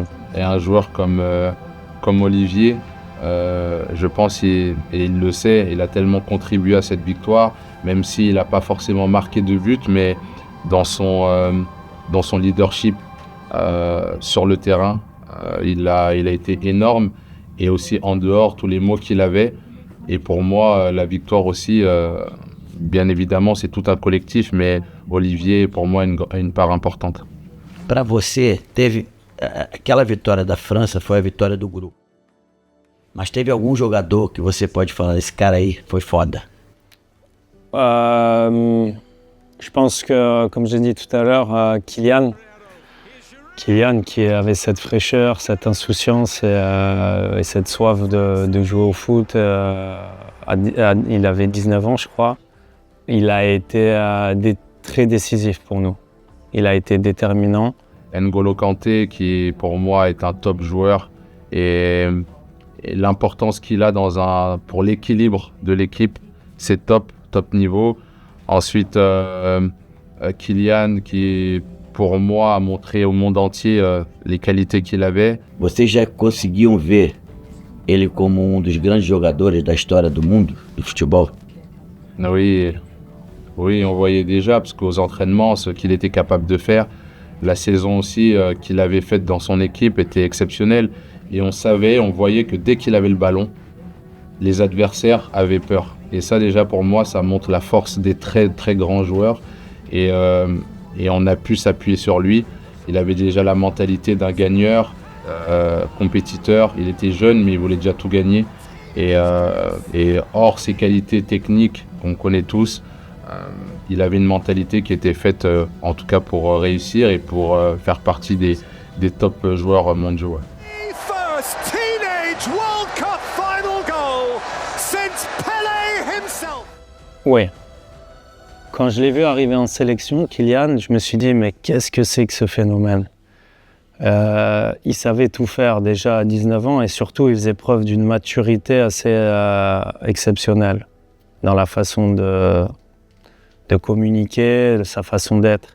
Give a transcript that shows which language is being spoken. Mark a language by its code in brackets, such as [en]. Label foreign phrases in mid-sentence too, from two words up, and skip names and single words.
[fr] Et un joueur comme Olivier, je pense, et il le sait, il a tellement contribué à cette victoire, même s'il n'a pas forcément marqué de but, mais dans son leadership sur le terrain, il a été énorme. Et aussi en dehors, tous les mots qu'il avait. Et pour moi, la victoire aussi, bien évidemment, c'est tout un collectif, mais Olivier, pour moi, a une part importante. [pt] Para você, aquela vitória da França foi a vitória do grupo. Mas teve algum jogador que você pode falar, esse cara aí foi foda? [fr] Je pense que, comme j'ai dit tout à l'heure, Kylian qui avait cette fraîcheur, cette insouciance et cette soif de jouer au foot, il avait 19 ans, je crois. Il a été très décisif pour nous. Il a été déterminant. N'Golo Kanté, qui pour moi est un top joueur, et l'importance qu'il a pour l'équilibre de l'équipe, c'est top niveau. Ensuite, Kylian qui pour moi a montré au monde entier les qualités qu'il avait. [pt] Vocês já conseguiam ver ele como dos grandes jogadores da história do mundo do futebol? [fr] Oui, on voyait déjà, parce qu'aux entraînements, ce qu'il était capable de faire, la saison aussi qu'il avait faite dans son équipe était exceptionnelle. Et on voyait que dès qu'il avait le ballon, les adversaires avaient peur. Et ça, déjà, pour moi, ça montre la force des très, très grands joueurs. Et on a pu s'appuyer sur lui. Il avait déjà la mentalité d'un gagneur, compétiteur. Il était jeune, mais il voulait déjà tout gagner. Et hors ses qualités techniques qu'on connaît tous, il avait une mentalité qui était faite, en tout cas, pour réussir et pour faire partie des top joueurs mondiaux. [en] First teenage World Cup final goal since Pelé himself. [fr] Ouais. Quand je l'ai vu arriver en sélection, Kylian, je me suis dit, mais qu'est-ce que c'est que ce phénomène? Il savait tout faire déjà à 19 ans et surtout, il faisait preuve d'une maturité assez exceptionnelle dans la façon de communiquer, de sa façon d'être.